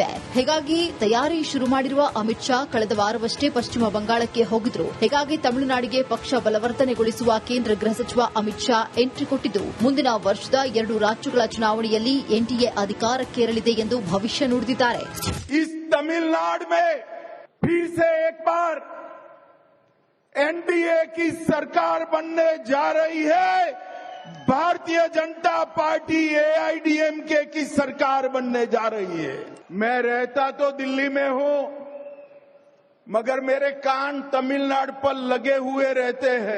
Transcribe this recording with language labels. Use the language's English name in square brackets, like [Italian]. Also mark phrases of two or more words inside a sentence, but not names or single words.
[Kannada] ಹೀಗಾಗಿ ತಯಾರಿ ಶುರು ಮಾಡಿರುವ ಅಮಿತ್ ಶಾ ಕಳೆದ ವಾರವಷ್ಟೇ ಪಶ್ಚಿಮ ಬಂಗಾಳಕ್ಕೆ ಹೋಗಿದ್ರು. ಹೀಗಾಗಿ ತಮಿಳುನಾಡಿಗೆ ಪಕ್ಷ ಬಲವರ್ಧನೆಗೊಳಿಸುವ ಕೇಂದ್ರ ಗೃಹ ಸಚಿವ ಅಮಿತ್ ಶಾ ಎಂಟ್ರಿ ಕೊಟ್ಟಿದ್ದು, ಮುಂದಿನ ವರ್ಷದ 2 ರಾಜ್ಯಗಳ ಚುನಾವಣೆಯಲ್ಲಿ ಎನ್ಡಿಎ ಅಧಿಕಾರಕ್ಕೇರಲಿದೆ ಎಂದು ಭವಿಷ್ಯ ನುಡಿದಿದ್ದಾರೆ. [Hindi] एनडीए की सरकार बनने जा रही है. भारतीय जनता पार्टी एआईडीएमके की सरकार बनने जा रही है. मैं रहता तो दिल्ली में हूं, मगर मेरे कान तमिलनाडु पर लगे हुए रहते हैं.